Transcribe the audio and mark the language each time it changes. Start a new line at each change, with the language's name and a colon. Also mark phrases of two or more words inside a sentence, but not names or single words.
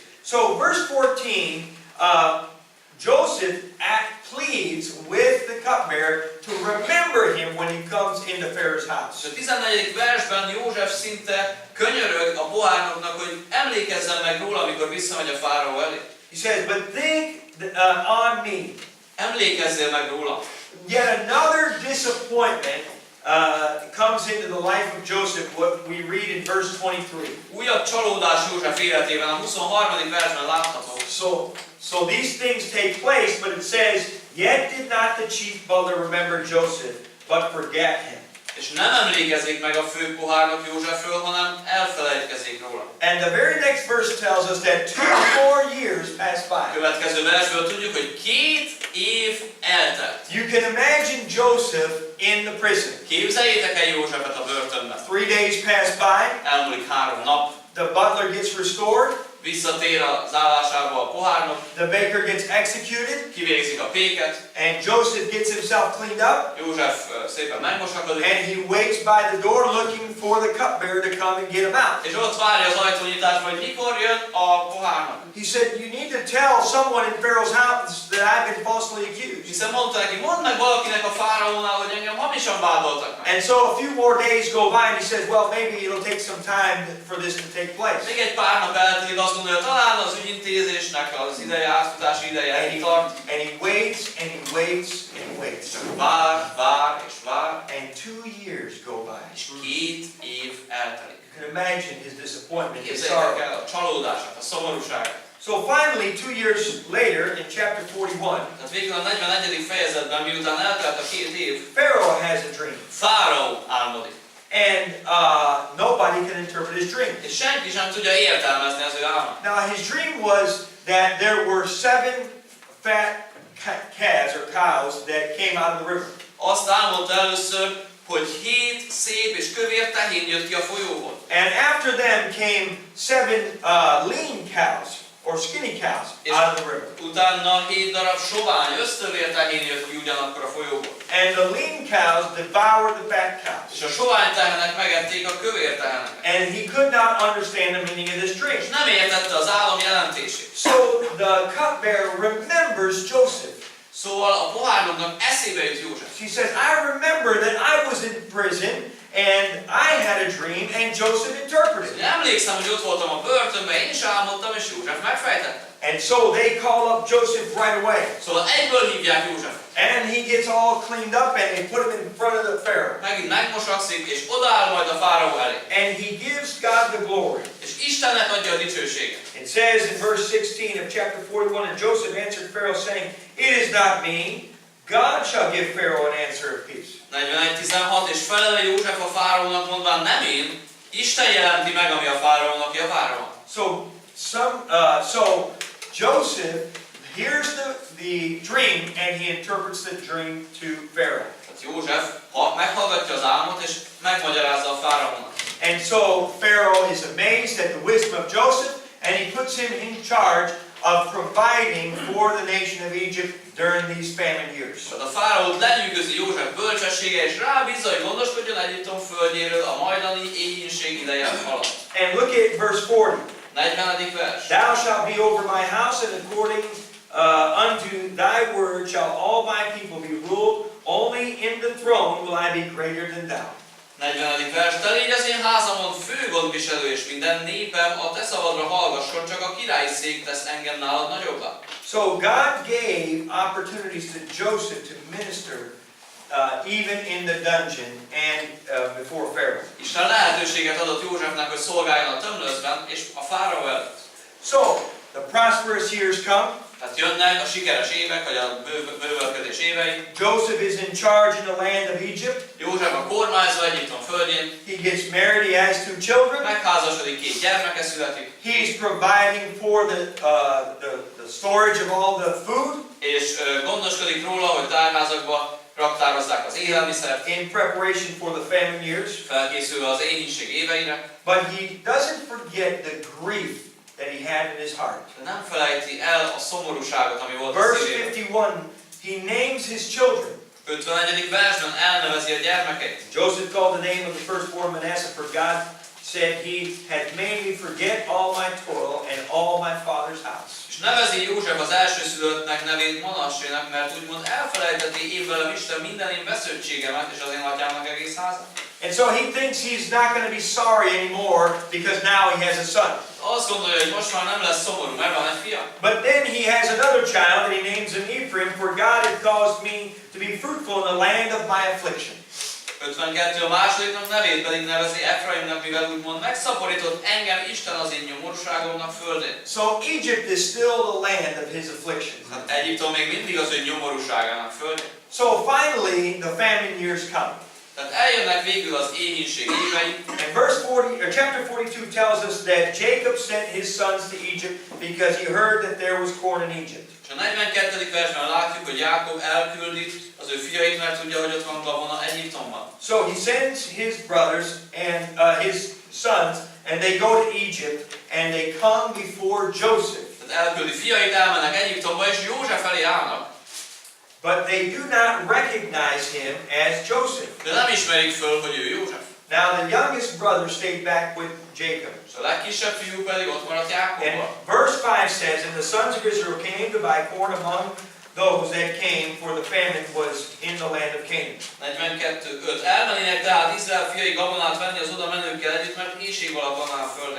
English: So verse 14, Joseph pleads with the cupbearer to remember him when he comes into Pharaoh's house.
Hungarian: És a 14. versben József szinte könyörög a pohárnoknak, hogy emlékezzen meg róla, amikor visszamegy a fáraó elé.
English: He says, but think on me.
Hungarian: Emlékezzél meg róla.
English: Yet another disappointment comes into the life of Joseph, what we read in verse 23.
Hungarian: Újabb csalódás József életében, a 23. versben látható.
English: So these things take place, but it says, yet did not the chief butler remember Joseph, but forget him.
Hungarian: És nem emlékezik meg a fő pohárnok Józsefről, hanem elfelejtkezik róla.
English: And the very next verse tells us that 2 more years passed by.
Hungarian: Következő versből tudjuk, hogy 2 év eltelt.
English: You can imagine Joseph in the prison.
Hungarian: Képzeljétek el Józsefet a börtönben.
English: 3 days pass by.
Hungarian: Elmúlik 3 nap.
English: The butler gets restored.
Hungarian: Visszatér az állásába a pohárnok.
English: The baker gets executed.
Hungarian: Kivégzik a péket.
English: And Joseph gets himself cleaned up.
Hungarian: József szépen megmosakodik.
English: And he waits by the door looking for the cupbearer to come and get him out.
Hungarian: És ott várja az ajtónyitásban, hogy mikor jön a pohárnak.
English: He said, you need to tell someone in Pharaoh's house that I've been falsely accused.
Hungarian: Hiszen mondta neki, mondd meg valakinek a fáraónál, hogy engem hamisan vádoltak meg.
English: And so a few more days go by and he says, well, maybe it'll take some time for this to take place.
Hungarian: Még egy pár nap eltelik, azt gondolja, talán az ügyintézésnek az ideje, átfutási ideje eltart.
English: And he waits and he waits and he waits.
Hungarian: Csak vár és vár.
English: And 2 years go by.
Hungarian: És 2 év eltelik.
English: You can imagine his disappointment, his
Hungarian: Képzeljétek
English: sorrow.
Hungarian: el a csalódását, a szomorúságát.
English: So finally, 2 years later, in chapter 41,
Hungarian: Tehát végül a 41. fejezetben, miután eltelt a 2 év,
English: Pharaoh has a dream.
Hungarian: fáraó álmodik.
English: And nobody can interpret his dream.
Hungarian: És senki sem tudja értelmezni az ő álmát.
English: Now his dream was that there were 7 fat calves or cows that came out of the river.
Hungarian: Azt álmodta először, hogy 7 szép és kövér tehén jött ki a folyóból.
English: And after them came 7 lean cows or skinny cows out of the river.
Hungarian: Utána 7 darab sovány, ösztövér tehén jött ki ugyanakkor a folyóból.
English: And the lean cows devoured the fat cows.
Hungarian: És a sovány tehenek megették a kövér teheneket.
English: And he could not understand the meaning of this dream.
Hungarian: És nem értette az álom jelentését.
English: So the cupbearer remembers Joseph.
Hungarian: Szóval a pohárnoknak eszébe jut József.
English: He says, I remember that I was in prison and I had a dream and Joseph interpreted it.
Hungarian: Emlékszem, hogy ott voltam a börtönben, én is álmodtam, és József megfejtette.
English: And so they call up Joseph right away.
Hungarian: Szóval egyből hívják Józsefet.
English: And he gets all cleaned up and they put him in front of the Pharaoh.
Hungarian: Megint megmosakszik, és odaáll majd a fáraó elé.
English: And he gives God the glory.
Hungarian: És Istennek adja a dicsőséget.
English: It says in verse 16 of chapter 41, and Joseph answered Pharaoh, saying, It is not me. God shall give Pharaoh an answer of peace.
Hungarian: 41:16, és felele József a fáraónak mondván, nem én, Isten jelenti meg, ami a fáraónak javára van.
English: So Joseph hears the dream and he interprets the dream to Pharaoh.
Hungarian: Tehát József meghallgatja az álmot, és megmagyarázza a fáraónak.
English: And so Pharaoh is amazed at the wisdom of Joseph, and he puts him in charge of providing for the nation of Egypt during these famine years.
Hungarian: Tehát a fáraót lenyűgözi József bölcsessége, és rábízza, hogy gondoskodjon Egyiptom földjéről a majdani éhínség ideje alatt.
English: And look at verse 40.
Hungarian: 40. vers.
English: Thou shalt be over my house, and according unto thy word shall all my people be ruled. Only in the throne will I be greater than thou.
Hungarian: 40. vers. Te légy az én házamon fő gondviselő, és minden népem a te szavadra hallgasson, csak a királyi szék tesz engem nálad nagyobbá.
English: So God gave opportunities to Joseph to minister even in the dungeon and before Pharaoh.
Hungarian: Isten lehetőséget adott Józsefnek, hogy szolgáljon a tömlözben és a fáraó előtt.
English: So the prosperous years come.
Hungarian: Tehát jönnek a sikeres évek, vagy a bővölködés évei.
English: Joseph is in charge in the land of Egypt.
Hungarian: József a kormányzó Egyiptom földjén.
English: He gets married, he has 2 children.
Hungarian: Megházasodik, 2 gyermeke születik.
English: He's providing for the storage of all the food.
Hungarian: És gondoskodik róla, hogy tárházakba raktározzák az élelmiszert.
English: In preparation for the famine years.
Hungarian: Felkészülve az éhínség éveire.
English: But he doesn't forget the grief that he had in his heart.
Hungarian: De nem felejti el a szomorúságot, ami volt a
English: Verse
Hungarian: szívében.
English: 51, he names his children.
Hungarian: 51. versben elnevezi a gyermekeit.
English: Joseph called the name of the firstborn Manasseh, for God said, He had made me forget all my toil and all my father's house.
Hungarian: És nevezi József az elsőszülöttnek nevét Manassének, mert úgymond elfelejteti én velem Isten minden én vesződtségemet, és az én atyámnak egész házat.
English: And so he thinks he's not going to be sorry anymore because now he has a son.
Hungarian: Azt gondolja, hogy most már nem lesz szomorú, mert van egy fia.
English: But then he has another child and he names him Ephraim, for God had caused me to be fruitful in the land of my affliction.
Hungarian: 52. a másodiknak nevét pedig nevezi Efraimnak, mivel úgymond megszaporított engem Isten az én nyomorúságomnak földén.
English: So Egypt is still the land of his affliction.
Hungarian: Hát Egyiptom még mindig az ő nyomorúságának földén.
English: So finally the famine years come.
Hungarian: Tehát eljönnek végül az éhínség évei.
English: And chapter 42 tells us that Jacob sent his sons to Egypt because he heard that there was corn in Egypt.
Hungarian: És a 42. versben látjuk, hogy Jákob elküldi az ő fiait, mert tudja, hogy ott van gabona Egyiptomban.
English: So he sends his brothers and his sons, and they go to Egypt, and they come before Joseph.
Hungarian: Tehát elküldi fiait, elmennek Egyiptomba, és József elé állnak.
English: But they do not recognize him as Joseph.
Hungarian: De nem ismerik föl, hogy ő József.
English: Now the youngest brother stayed back with Jacob.
Hungarian: És a legkisebb fiú pedig ott maradt Jákobbal.
English: And verse 5 says, And the sons of Israel came to buy corn among those that came, for the famine was in the land of Canaan.
Hungarian: 42.5. Elmennének tehát Izrael fiai gabonát venni az oda menőkkel együtt, mert éhség alatt van a földön.